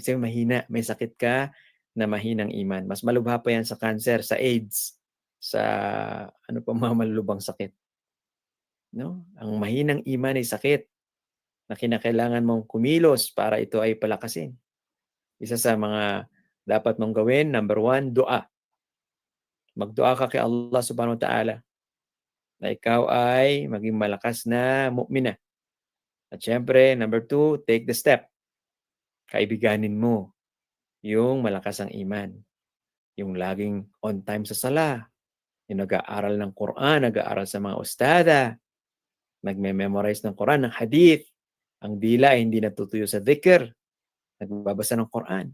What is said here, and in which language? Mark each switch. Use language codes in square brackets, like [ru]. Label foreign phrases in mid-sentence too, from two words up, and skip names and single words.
[tl] Kasi mahina, may sakit ka na mahinang iman. Mas malubha pa yan sa cancer, sa AIDS, sa ano pa mga malulubang sakit. No? Ang mahinang iman ay sakit na kinakailangan mong kumilos para ito ay palakasin. Isa sa mga dapat mong gawin, number 1, dua. Magdua ka kay Allah [ar] سبحانه وتعالى [tl] na ikaw ay maging malakas na mu'mina. At syempre, [en] number 2, take the step. [tl] Kaibiganin mo yung malakas ang iman. Yung laging [en] on time [tl] sa sala, yung nag-aaral ng Quran, nag-aaral sa mga ustada, nagme-memorize ng Quran, ng hadith, ang dila ay hindi natutuyo sa dhikr, nagbabasa ng Quran.